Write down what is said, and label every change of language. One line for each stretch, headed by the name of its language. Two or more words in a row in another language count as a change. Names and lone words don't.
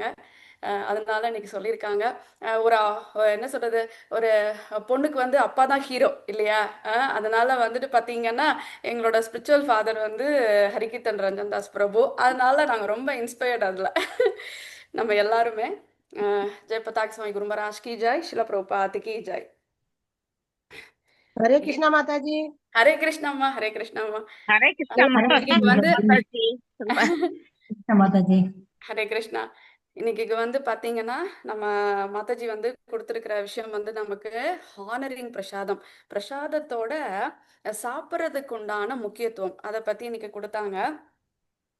Tamil: அதனால இன்னைக்கு சொல்லியிருக்காங்க. ஒரு என்ன சொல்கிறது, ஒரு பொண்ணுக்கு வந்து அப்பா தான் ஹீரோ இல்லையா. அதனால வந்துட்டு பார்த்தீங்கன்னா எங்களோட
English: spiritual father
Tamil: வந்து ஹரிகீர்த்தன் ரஞ்சன் தாஸ் பிரபு. அதனால நாங்கள் ரொம்ப இன்ஸ்பயர்ட் அதில் நம்ம எல்லாருமே.
Hindi: जय पताक स्वामी गुरु महाराज की जय, शिला प्रभुपाद की जय. हरे कृष्णा माता जी। हरे कृष्ण अम्मा, हरे कृष्ण अम्मा.
Tamil: ஹரே கிருஷ்ணா இன்னைக்கு வந்து மத்தாச்சி. மாதாஜி ஹரே கிருஷ்ணா. இன்னைக்கு வந்து பாத்தீங்கன்னா நம்ம மாதாஜி வந்து கொடுத்துருக்கிற விஷயம் வந்து நமக்கு ஹானரிங் பிரசாதம், பிரசாதத்தோட சாப்பிட்றதுக்கு உண்டான முக்கியத்துவம் அதை பத்தி இன்னைக்கு கொடுத்தாங்க.